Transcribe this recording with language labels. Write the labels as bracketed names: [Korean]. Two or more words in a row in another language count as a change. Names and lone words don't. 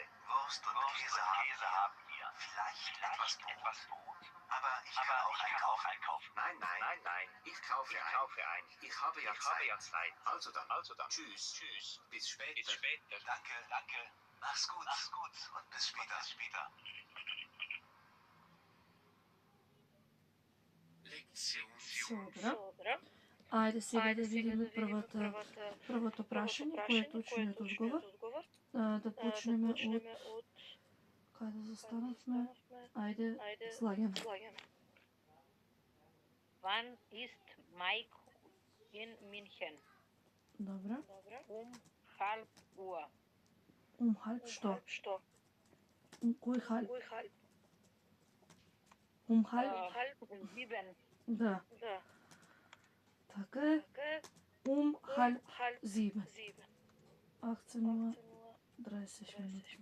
[German] Wurst und Käse haben wir. Vielleicht etwas Brot. Aber ich kann auch einkaufen. Nein. Ich kaufe ein. Ich habe ja Zeit. Also dann. Tschüss. Bis später. Danke. Mach's gut. Und bis später. [Macedonian] Добро. Ајде сега да видиме првото прашање, кој е точниот одговор. Да почнеме од каде застанавме. Ајде, слагаме. [German] Wann ist Mike in München? [Macedonian] Добро. [German] Halb Uhr. [Macedonian] Halb што? Кој halb? [German] Halb? 7. [Macedonian] Да. Така е. Halb 7. 18:30 минути.